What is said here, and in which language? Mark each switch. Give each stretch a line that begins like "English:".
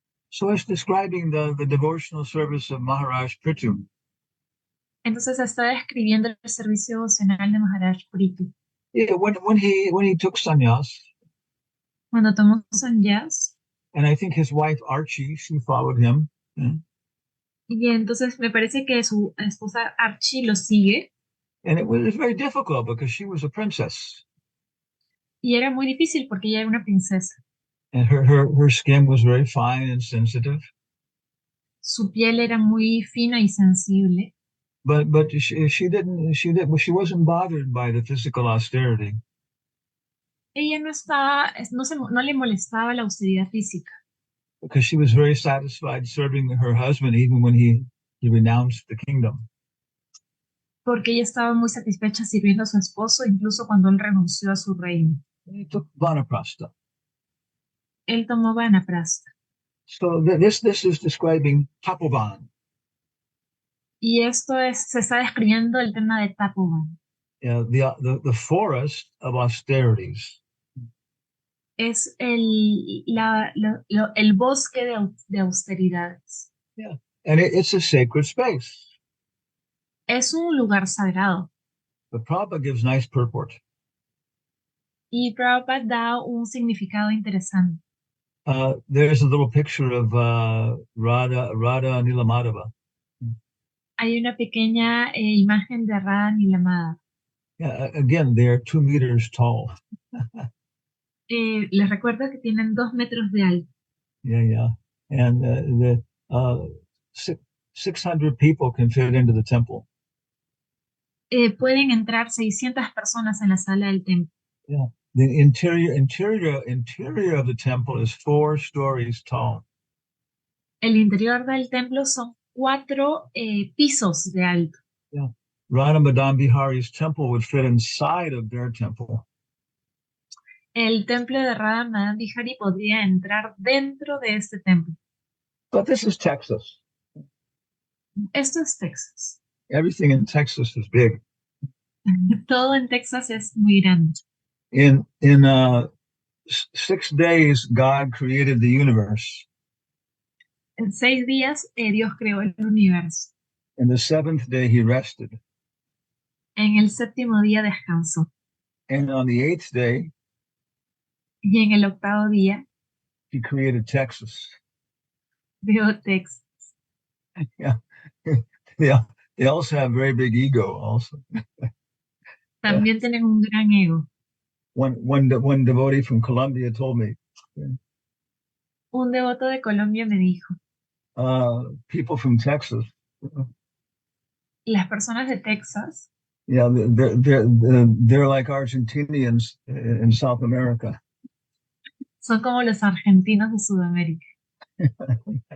English: So it's describing the devotional service of Maharaj Prithu.
Spanish: Entonces está describiendo el servicio devocional de Maharaj Prithu.
English: Yeah, when he took sannyas,
Spanish: Cuando tomó sannyas,
English: and I think his wife Archie, she followed him.
Spanish: y entonces me parece que su esposa Archie lo sigue.
English: And it was very difficult because she was a princess.
Spanish: Y era muy difícil porque ella era una princesa.
English: And her skin was very fine and sensitive.
Spanish: Su piel era muy fina y sensible.
English: But she wasn't bothered by the physical austerity.
Spanish: Ella no le molestaba la austeridad física.
English: Because she was very satisfied serving her husband even when he renounced the kingdom.
Spanish: Porque ella estaba muy satisfecha sirviendo a su esposo, incluso cuando él renunció a su reino.
English: He took vanaprastha.
Spanish: Él tomó vanaprastha.
English: So this is describing tapovan.
Spanish: Y esto se está describiendo el tema de Tapovan.
English: The forest of austerities.
Spanish: Es el bosque de austeridades.
English: Yeah, and it's a sacred space.
Spanish: Es un lugar sagrado.
English: But Prabhupada gives nice purport.
Spanish: Y Prabhupada da un significado interesante.
English: There's a little picture of Radha Nilamadava.
Spanish: Hay una pequeña imagen de Radha Nilamada.
English: Yeah, again, they are 2 meters tall.
Spanish: Les recuerdo que tienen 2 metros de alto.
English: Yeah. And 600 people can fit into the temple.
Spanish: Pueden entrar 600 personas en la sala del templo.
English: Yeah. The interior of the temple is 4 stories tall.
Spanish: El interior del templo son 4 pisos de alto.
English: Yeah. Radha Madan Bihari's temple would fit inside of their temple.
Spanish: El templo de Radha Madan Bihari podría entrar dentro de este templo.
English: But this is Texas.
Spanish: Esto es Texas.
English: Everything in Texas is big.
Spanish: Todo en Texas es muy grande.
English: In 6 days, God created the universe.
Spanish: En 6 días, Dios creó el universo.
English: And the 7th day, he rested.
Spanish: En el 7º día descansó.
English: And on the 8th day,
Spanish: y en el 8º día,
English: he created Texas.
Spanish: creó Texas.
English: Yeah. They also have very big ego also.
Spanish: También tienen un gran ego.
English: One devotee from Colombia told me.
Spanish: Un devoto de Colombia me dijo.
English: People from Texas.
Spanish: Las personas de Texas.
English: Yeah, they're like Argentinians in South America.
Spanish: Son como los argentinos de Sudamérica.